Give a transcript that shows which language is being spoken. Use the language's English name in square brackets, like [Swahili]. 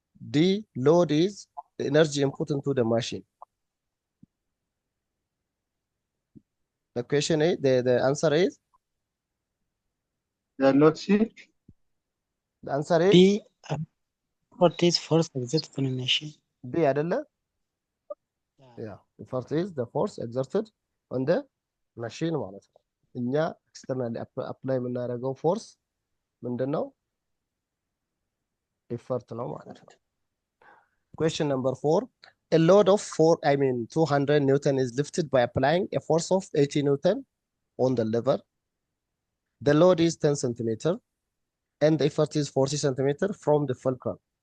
[English] D, load is the energy input into the machine. The question is, the answer is? Let's see. The answer is ቢ what is force exerted on a machine? [Amharic] B አይደለ? [English] Yeah, effort is the force exerted on the machine [Amharic] ማለት ነው። እኛ ኤክስተርናሊ አፕላይ የምናደርገው ፎርስ ምንድን ነው? ኢፈርት ነው ማለት ነው። [English] Question number 4, a load of 200 Newton is lifted by applying a force of 80 Newton on the lever. The load is 10 centimeter and the effort is 40 centimeter from the fulcrum.